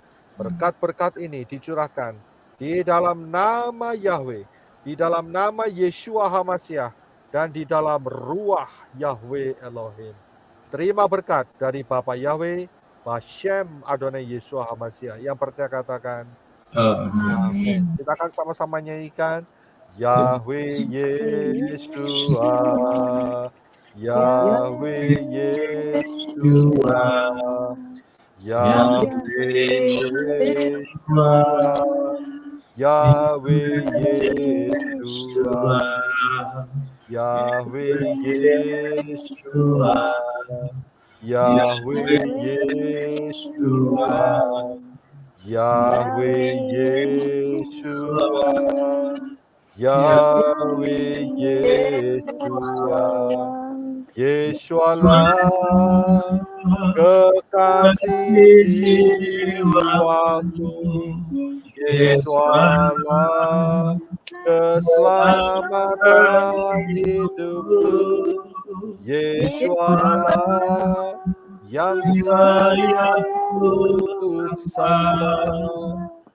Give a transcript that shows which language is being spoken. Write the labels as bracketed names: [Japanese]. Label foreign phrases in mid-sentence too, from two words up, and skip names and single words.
[Indonesian] Berkat-berkat ini dicurahkan di dalam nama Yahweh, di dalam nama Yeshua HaMashiach, dan di dalam ruah Yahweh Elohim. Terima berkat dari Bapa Yahweh, [Hebrew] Bashem Adonai [Indonesian] Yeshua HaMashiach. Yang percaya katakan amin. Kita akan sama-sama nyanyikan Yahweh Yeshua, Yahweh Yeshua, Yahweh Yeshua, Yahweh Yeshua, Yahweh Yeshua, Yahweh Yeshua, Yahweh Yeshua, Yahweh Yeshua, Yeshua lah kekasih jiwaku, Yeshua lah keselamatan hidupku, Yeshua lah yang layak sembah.